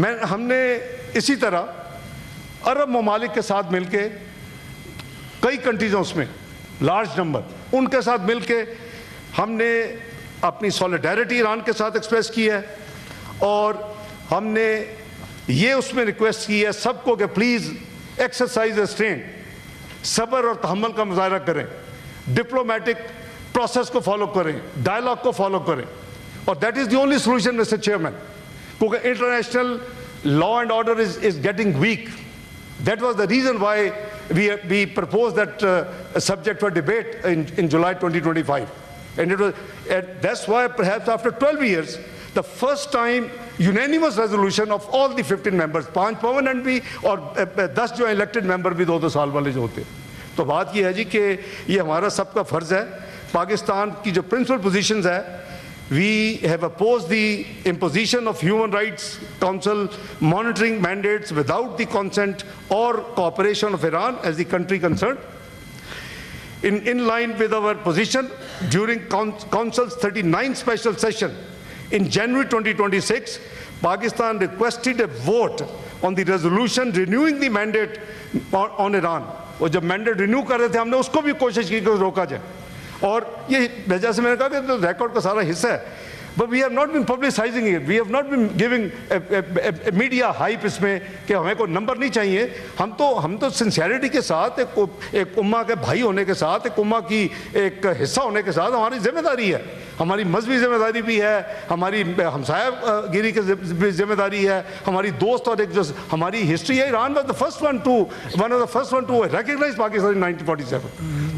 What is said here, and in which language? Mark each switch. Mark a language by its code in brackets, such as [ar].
[ur] ہم نے اسی طرح عرب ممالک کے ساتھ مل کے کئی کنٹریز ہیں اس میں لارج نمبر, ان کے ساتھ مل کے ہم نے اپنی سولیڈیرٹی ایران کے ساتھ ایکسپریس کی ہے, اور ہم نے یہ اس میں ریکویسٹ کی ہے سب کو کہ [en] please exercise restraint, [ur] صبر اور تحمل کا مظاہرہ کریں, ڈپلومیٹک پروسیس کو فالو کریں, ڈائلاگ کو فالو کریں, اور [en] that is the only solution mister chairman, [ur] کیونکہ [en] International law and order is getting weak. That was the reason why we proposed that subject for debate in July 2025. And that's why perhaps after 12 years, the first time unanimous resolution of all the 15 members, 5 permanent [ur] بھی اور 10 جو [en] elected member [ur] بھی 2 سال والے جو ہوتے. تو بات یہ ہے جی کہ یہ ہمارا سب کا فرض ہے. پاکستان کی جو پرنسپل پوزیشنز ہے, [en] we have opposed the imposition of Human Rights Council monitoring mandates without the consent or cooperation of Iran as the country concerned. In line with our position, during Council's 39th special session in January 2026, Pakistan requested a vote on the resolution renewing the mandate on Iran. [ur] وہ جب mandate renew کر رہے تھے ہم نے اس کو بھی کوشش کی کہ روکا جائے, اور یہ وجہ سے میں نے کہا کہ ریکارڈ کا سارا حصہ ہے. [en] But we have not been publicizing it. We have not been giving a media hype [ur] اس میں کہ ہمیں کوئی نمبر نہیں چاہیے. ہم تو سنسیئرٹی کے ساتھ ایک امہ کے بھائی ہونے کے ساتھ, ایک امہ کی ایک حصہ ہونے کے ساتھ ہماری ذمہ داری ہے, ہماری مذہبی ذمہ داری بھی ہے, ہماری ہمسایہ گیری کی ذمہ داری ہے, ہماری دوست, اور ایک جو ہماری ہسٹری ہے. [en] Iran was one of the first one to recognise Pakistan in 1947.